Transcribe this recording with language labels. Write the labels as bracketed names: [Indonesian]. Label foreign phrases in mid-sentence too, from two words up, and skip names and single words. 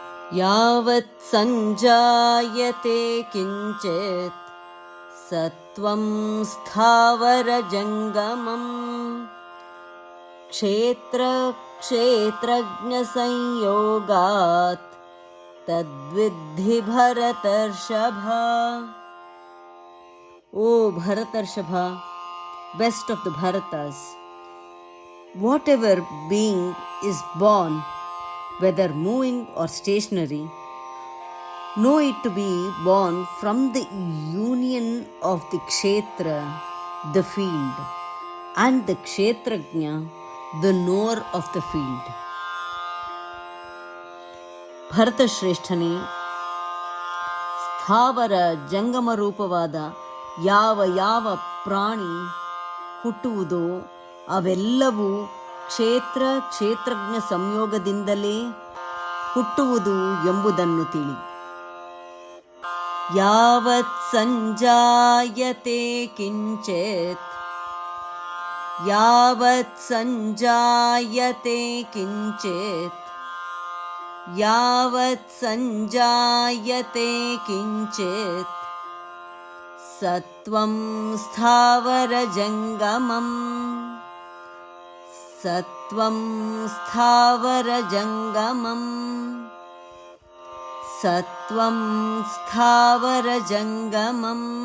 [Sanskrit] यावत् सञ्जायते किञ्चित् सत्त्वं स्थावरजङ्गमम् क्षेत्रक्षेत्रज्ञसंयोगात् तद्विद्धि भरतर्षभ. [English] O Bharatarshava, best of the Bharatas, whatever being is born, whether moving or stationary, know it to be born from the union of the Kshetra, the field, and the Kshetrajna, the knower of the field. [Kannada] ಭರತ ಶ್ರೇಷ್ಠನೇ, ಸ್ಥಾವರ ಜಂಗಮ ರೂಪವಾದ ಯಾವ ಯಾವ ಪ್ರಾಣಿ ಹುಟ್ಟುವುದೋ ಅವೆಲ್ಲವೂ ಕ್ಷೇತ್ರ ಕ್ಷೇತ್ರಜ್ಞ ಸಂಯೋಗದಿಂದಲೇ ಹುಟ್ಟುವುದು ಎಂಬುದನ್ನು ತಿಳಿ. [Sanskrit] ಯಾವತ್ ಸಂಜಾಯತೆ ಕಿಂಚಿತ್, ಯಾವತ್ ಸಂಜಾಯತೆ ಕಿಂಚಿತ್, ಯಾವತ್ ಸಂಜಾಯತೆ ಕಿಂಚಿತ್ ಸತ್ವಂ ಸ್ಥಾವರಜಂಗಮಂ, ಸತ್ವಂ ಸ್ಥಾವರಜಂಗಮಂ, ಸತ್ವಂ ಸ್ಥಾವರಜಂಗಮಂ.